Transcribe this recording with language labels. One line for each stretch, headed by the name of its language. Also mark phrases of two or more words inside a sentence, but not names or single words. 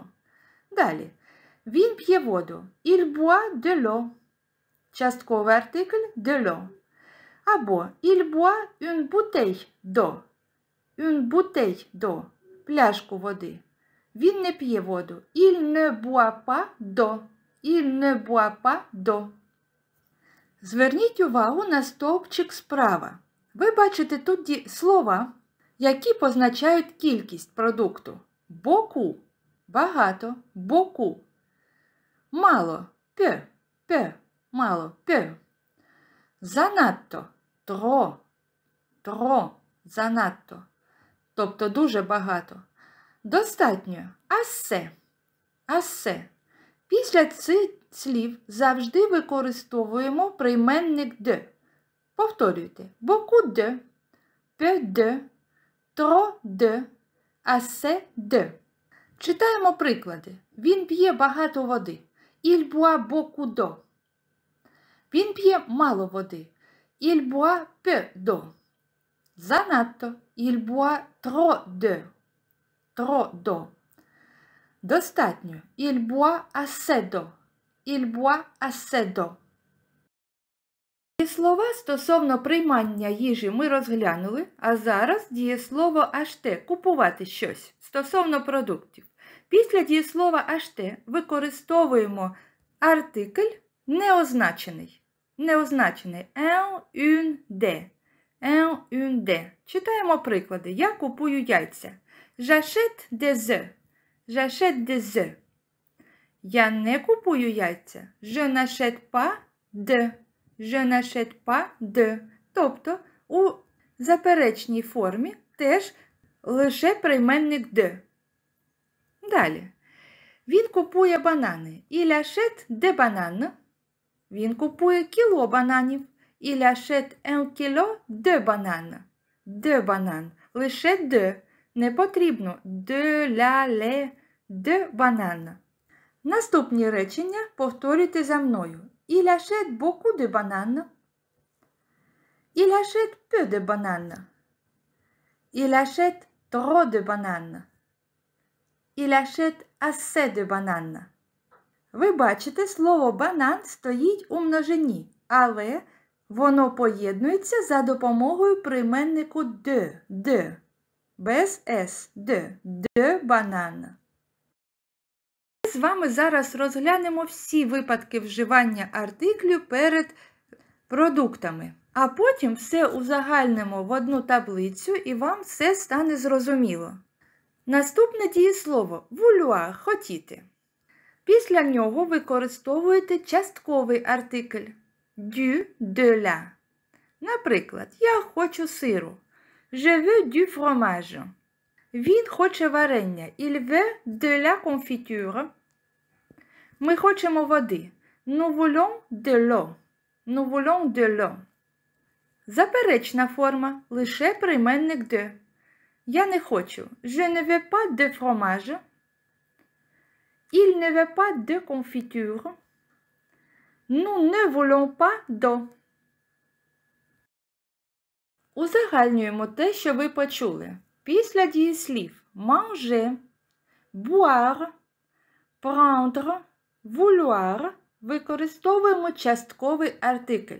Ukrainian: Далі. Він п'є воду.
French: Il boit de l'eau.
Ukrainian: Частковий артикль
French: de l'eau. Або il boit une bouteille d'eau. Une bouteille d'eau.
Ukrainian: Пляшку води. Він не п'є воду.
French: Il ne boit pas d'eau. Il ne boit pas d'eau.
Ukrainian: Зверніть увагу на стовпчик справа. Ви бачите тут слова, які позначають кількість продукту.
French: Beaucoup – багато, beaucoup. Мало – peu, peu, мало, peu. Занадто – trop, trop,
Ukrainian: занадто, тобто дуже багато. Достатньо –
French: assez, assez.
Ukrainian: Після цих слів завжди використовуємо прийменник de. Повторюйте.
French: Beaucoup de, peu de, trop de, assez de.
Ukrainian: Читаємо приклади. Він п'є багато води.
French: Il boit beaucoup d'eau.
Ukrainian: Він п'є мало води.
French: Il boit peu d'eau. Занадто. Il boit trop d'eau. Trop d'eau. Достатньо. Il boit assez d'eau. Il boit assez d'eau.
Ukrainian: Дієслова стосовно приймання їжі ми розглянули, а зараз дієслово acheter – купувати щось стосовно продуктів. Після дієслова acheter використовуємо артикль неозначений.
French: Неозначений un, une, des. Un, une, des.
Ukrainian: Читаємо приклади. Я купую яйця.
French: J'achète des œufs. J'achète des œufs.
Ukrainian: Я не купую яйця.
French: Je n'achète pas de. Je n'achète pas de.
Ukrainian: Тобто у заперечній формі теж лише прийменник de. Далі. Він купує банани.
French: Il achète des bananes.
Ukrainian: Він купує кіло бананів.
French: Il achète un kilo de bananes. De bananes. Лише de.
Ukrainian: Не потрібно
French: de, la, les, de bananes.
Ukrainian: Наступні речення повторюйте за мною.
French: Il achète beaucoup de bananes. Il achète peu de bananes. Il achète trop de bananes. Il achète assez de bananes.
Ukrainian: Ви бачите, слово банан стоїть у множині, але воно поєднується за допомогою прийменнику de. Без «с» –
French: de banane.
Ukrainian: Ми з вами зараз розглянемо всі випадки вживання артиклю перед продуктами, а потім все узагальнимо в одну таблицю і вам все стане зрозуміло. Наступне дієслово – vouloir – хотіти. Після нього використовуєте частковий артикль
French: du, de la.
Ukrainian: Наприклад, я хочу сиру.
French: Je veux du fromage.
Ukrainian: Він хоче варення.
French: Il veut de la confiture.
Ukrainian: Ми хочемо води.
French: Nous voulons de l'eau. Nous voulons de l'eau.
Ukrainian: Заперечна форма. Лише прийменник de. Я не хочу.
French: Je ne veux pas de fromage. Il ne veut pas de confiture. Nous ne voulons pas d'eau.
Ukrainian: Узагальнюємо те, що ви почули. Після дієслів
French: manger, boire, prendre, vouloir
Ukrainian: використовуємо частковий артикль.